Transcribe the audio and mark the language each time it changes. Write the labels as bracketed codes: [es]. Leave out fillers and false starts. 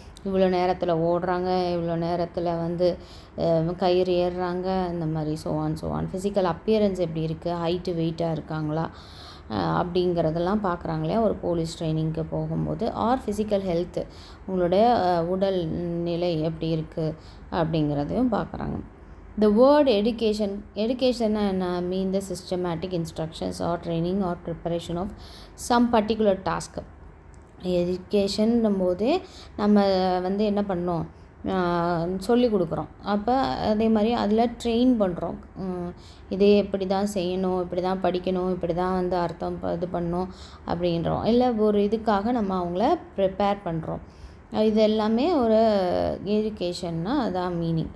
[ta] இவ்வளோ நேரத்தில் ஓடுறாங்க, இவ்வளோ நேரத்தில் வந்து கயிறு ஏறுறாங்க, இந்த மாதிரி ஸோ ஆன். ஃபிசிக்கல் அப்பியரன்ஸ் எப்படி இருக்குது, ஹைட்டு வெயிட்டாக இருக்காங்களா அப்படிங்கிறதெல்லாம் பார்க்குறாங்களே ஒரு போலீஸ் ட்ரைனிங்க்கு போகும்போது. [en] our physical health, [ta] உங்களுடைய உடல் நிலை எப்படி இருக்குது அப்படிங்கிறதையும் பார்க்குறாங்க. [en] The word education [ta] என்ன [en] mean the systematic instructions or training or preparation of some particular task. [ta] எஜுகேஷன்னும் போதே நம்ம வந்து என்ன பண்ணோம், சொல்லி கொடுக்குறோம். அப்போ அதே மாதிரி அதில் ட்ரெயின் பண்ணுறோம். இதே இப்படி தான் செய்யணும், இப்படி தான் படிக்கணும், இப்படி தான் வந்து அர்த்தம் இது பண்ணணும் அப்படின்றோம். இல்லை ஒரு இதுக்காக நம்ம அவங்கள ப்ரிப்பேர் பண்ணுறோம். இது எல்லாமே ஒரு எஜுகேஷன்னா அதான் மீனிங்.